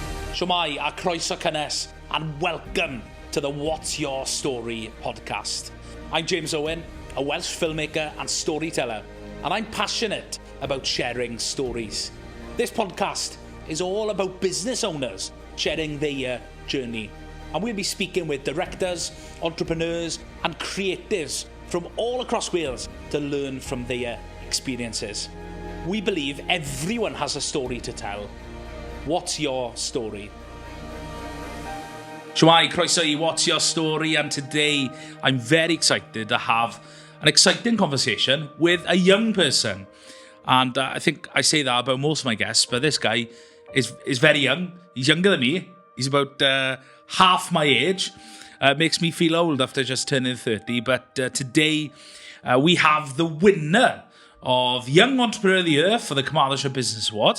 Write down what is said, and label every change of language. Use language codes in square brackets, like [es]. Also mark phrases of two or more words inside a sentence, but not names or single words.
[cy] Shwmai a croeso cynnes, [en] and welcome to the What's Your Story podcast. I'm James Owen, a Welsh filmmaker and storyteller, and I'm passionate about sharing stories. This podcast is all about business owners sharing their journey, and we'll be speaking with directors, entrepreneurs and creatives from all across Wales to learn from their experiences. We believe everyone has a story to tell. What's your story? [cy] Shwmai, croeso I [en] What's Your Story, and today I'm very excited to have an exciting conversation with a young person. And I think I say that about most of my guests, but this guy is very young. He's younger than me. He's about half my age. Makes me feel old after just turning 30. But today we have the winner of Young Entrepreneur of the Year for the Carmarthenshire Business Awards.